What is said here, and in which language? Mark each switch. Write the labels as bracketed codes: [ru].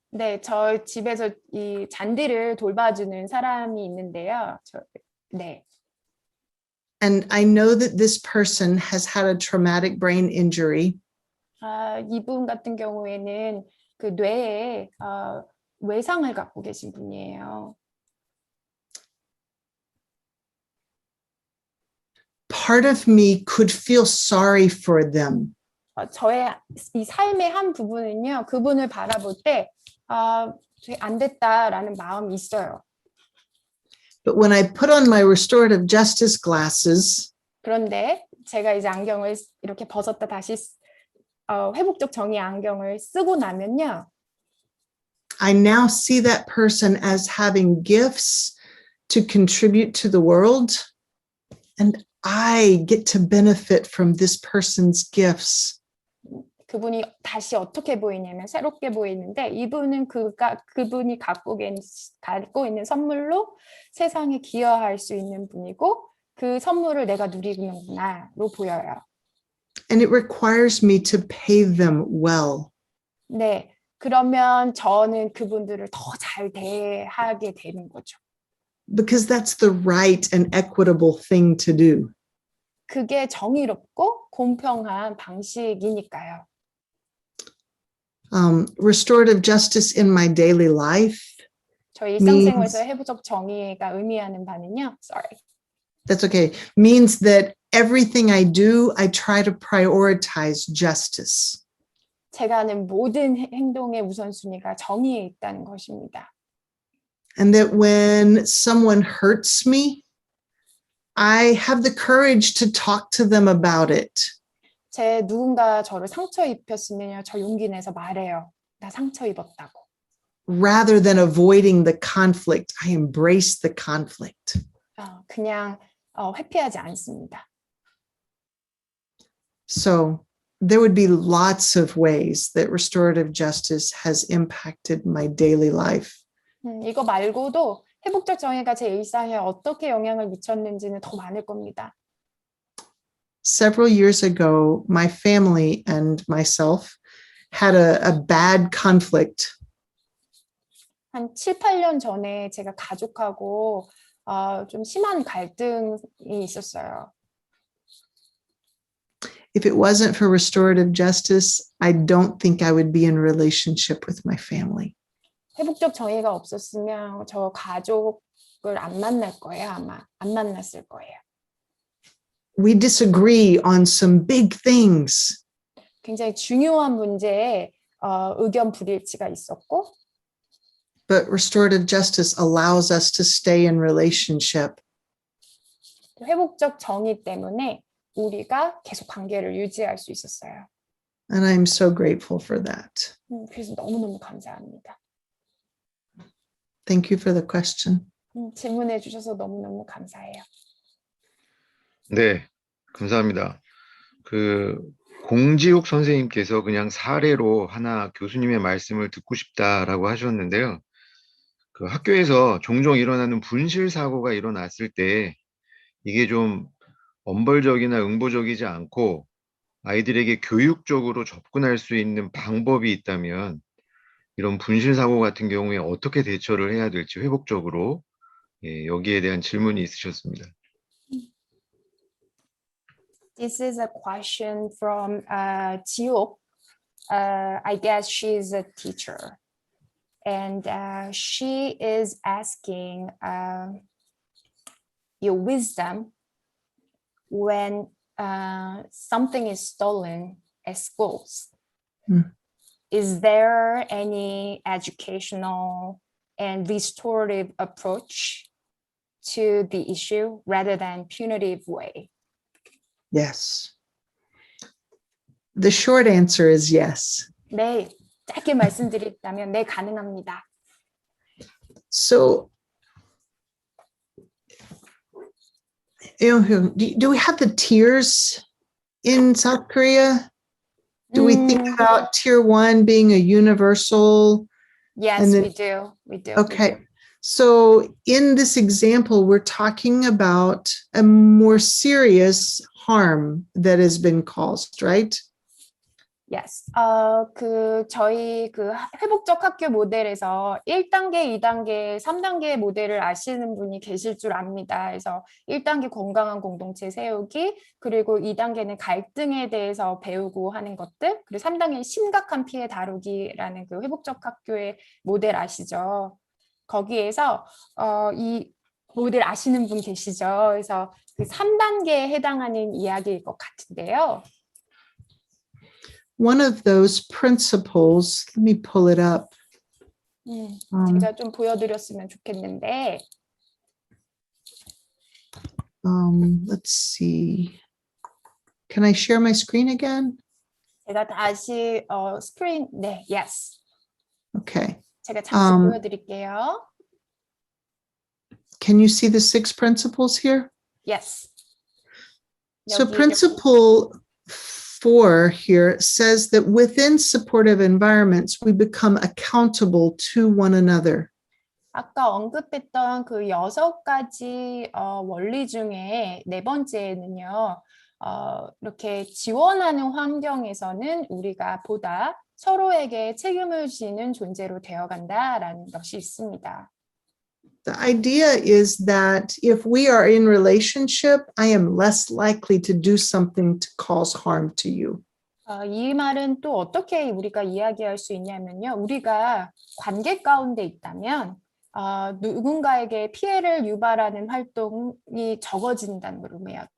[ko] 네, 저 집에서 이 잔디를 돌봐주는 사람이 있는데요. 네. [en] And I know that this person has had a traumatic brain injury. [ko] 이분 같은 경우에는 그 뇌에 외상을 갖고 계신 분이에요. [en] Part of me could feel sorry for them. [ko] 저의 이 삶의 한 부분은요, 그분을 바라볼 때 안 됐다라는 마음이 있어요. [en] But when I put on my restorative justice glasses, [ko] 그런데 제가 이제 안경을 이렇게 벗었다 다시 회복적 정의 안경을 쓰고 나면요. [en] I now see that person as having gifts to contribute to the world, and I get to benefit from this person's gifts. [ko] 그분이 다시 어떻게 보이냐면 새롭게 보이는데 이분은 그분이 갖고 있는 선물로 세상에 기여할 수 있는 분이고 그 선물을 내가 누리는구나로 보여요. [en] And it requires me to pay them well. [ko] 네, 그러면 저는 그분들을 더 잘 대하게 되는 거죠. [en] Because that's the right and equitable thing to do. [ko] 그게 정의롭고 공평한 방식이니까요. [en] Restorative justice in my daily life, [ko] 저희 일상생활에서 회복적 정의가 의미하는 바는요. [en] that's okay, means that everything I do, I try to prioritize justice. [ko] 제가 하는 모든 행동의 우선순위가 정의에 있다는 것입니다. And that when someone hurts me, I have the courage to talk to them about it. 누군가 저를 상처 입혔으면요, 저 용기 내서 말해요. 나 상처 입었다고. [en] Rather than avoiding the conflict, I embrace the conflict. [ko] 그냥 회피하지 않습니다. [en] So there would be lots of ways that restorative justice has impacted my daily life. [ko] 이거 말고도 회복적 정의가 제 일상에 어떻게 영향을 미쳤는지는 더 많을 겁니다. [en] Several years ago, my family and myself had a bad conflict. [ko] 한 7, 8년 전에 제가 가족하고 좀 심한 갈등이 있었어요. [en] If it wasn't for restorative justice, I don't think I would be in relationship with my family. [ko] 회복적 정의가 없었으면 저 가족을 안 만날 거예요, 아마. 안 만났을 거예요. [en] We disagree on some big things. [ko] 굉장히 중요한 문제에 의견 불일치가 있었고 [en] But restorative justice allows us to stay in relationship. [ko] 회복적 정의 때문에 우리가 계속 관계를 유지할 수 있었어요. [en] And I'm so grateful for that. [ko] 그래서 너무너무 감사합니다. [en] Thank you for the question. [ko] 질문해 주셔서 너무너무 감사해요. 네, 감사합니다. 공지욱 선생님께서 그냥 사례로 하나 교수님의 말씀을 듣고 싶다라고 하셨는데요. 학교에서 종종 일어나는 분실 사고가 일어났을 때 이게 좀 엄벌적이나 응보적이지 않고 아이들에게 교육적으로 접근할 수 있는 방법이 있다면 이런 분실 사고 같은 경우에 어떻게 대처를 해야 될지 회복적으로 여기에 대한 질문이 있으셨습니다. [en] This is a question from Jiuk. I guess she's a teacher. And she is asking your wisdom when something is stolen at schools. Is there any educational and restorative approach to the issue rather than punitive way? Yes. The short answer is yes. [ko] 네, 짧게 말씀드린다면 네, 가능합니다. [en] So, do we have the tiers in South Korea? Do we think about tier 1 being a universal? Yes, we do. We do. Okay. So in this example, we're talking about a more serious harm that has been caused, right? Yes. [ko] 저희 회복적 학교 모델에서 1단계, 2단계, 3단계 모델을 아시는 분이 계실 줄 압니다. 그래서 1단계 건강한 공동체 세우기, 그리고 2단계는 갈등에 대해서 배우고 하는 것들, 그리고 3단계는 심각한 피해 다루기라는 회복적 학교의 모델 아시죠? 거기에서 이 모델 아시는 분 계시죠? 그래서 3단계에 해당하는 이야기일 것 같은데요. [en] One of those principles, let me pull it up. [ko] 제가 좀 보여드렸으면 좋겠는데. [en] Let's see. Can I share my screen again? [ko] 제가 다시 스크린, 네, yes. [en] Okay. [ko] 제가 잠시 Um, 보여드릴게요. [en] Can you see the 6 principles here? Yes. So [ko] 여기 [en] principle 4 here says that within supportive environments, we become accountable to one another. [ko] 아까 언급했던 그 6가지 원리 중에 네 번째는요. 이렇게 지원하는 환경에서는 우리가 보다 서로에게 책임을 지는 존재로 되어간다라는 것이 있습니다. The idea is that if we are in relationship, I am less likely to do something to cause harm to you. 이 말은 또 어떻게 우리가 이야기할 수 있냐면요. 우리가 관계 가운데 있다면 누군가에게 피해를 유발하는 활동이 적어진다는 걸 의미해요.